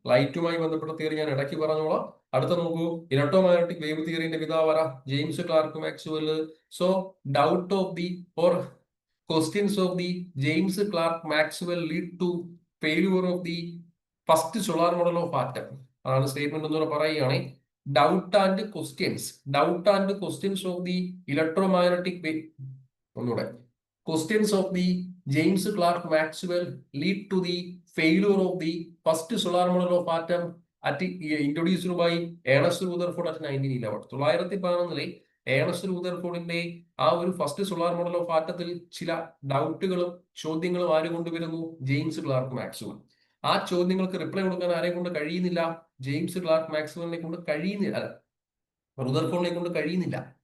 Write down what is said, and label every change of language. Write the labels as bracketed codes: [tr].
[ml] ലൈറ്റുമായി ബന്ധപ്പെട്ട തിയറി ഞാൻ ഇടയ്ക്ക് പറഞ്ഞോളാം. അടുത്ത നോക്കൂ, electro magnetic wave തിയറിന്റെ പിതാവാര James clerk Maxwell. [en] So doubt of the or questions of the James Clerk Maxwell lead to failure of the first solar model of atom. [ml] അതാണ് statement എന്ന് പറയുകയാണ്. [en] Doubt and questions of the electromagnetic wave, ഒന്നുകൂടെ, questions of the James Clerk Maxwell lead to the failure of the first solar model of atom introduced by Ernest Rutherford at 1911. [ml] 1911 Ernest റൂദർഫോർഡിന്റെ ആ ഒരു first solar model of ആറ്റത്തിൽ ചില ഡൗട്ടുകളും ചോദ്യങ്ങളും ആര് കൊണ്ടുവരുന്നു? James clerk Maxwell. ആ ചോദ്യങ്ങൾക്ക് reply കൊടുക്കാൻ ആരെ കൊണ്ട് കഴിയുന്നില്ല? ജെയിംസ് ക്ലാർക്ക് മാക്സ്വെലിനെ കൊണ്ട് കഴിയുന്നില്ല, റൂദർഫോർഡിനെ കൊണ്ട് കഴിയുന്നില്ല.